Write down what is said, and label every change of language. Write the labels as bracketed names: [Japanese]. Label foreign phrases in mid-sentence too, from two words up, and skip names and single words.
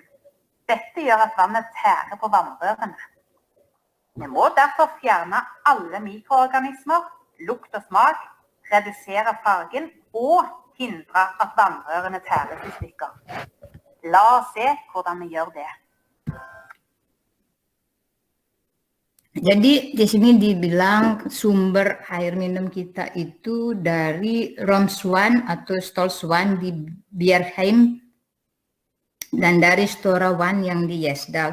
[Norwegian] Dette gjør at vannet tærer på vannrørene. Vi må derfor fjerne alle mikroorganismer, lukt og smak, redusere fargen og hindre at vannrørene tæres i stykker. La oss se hvordan vi gjør det. [Indonesian] Jadi di sini dibilang sumber air minum kita itu dari Romswan atau Stolswan di Bjerkheim dan dari Storawan yang di Gjesdal.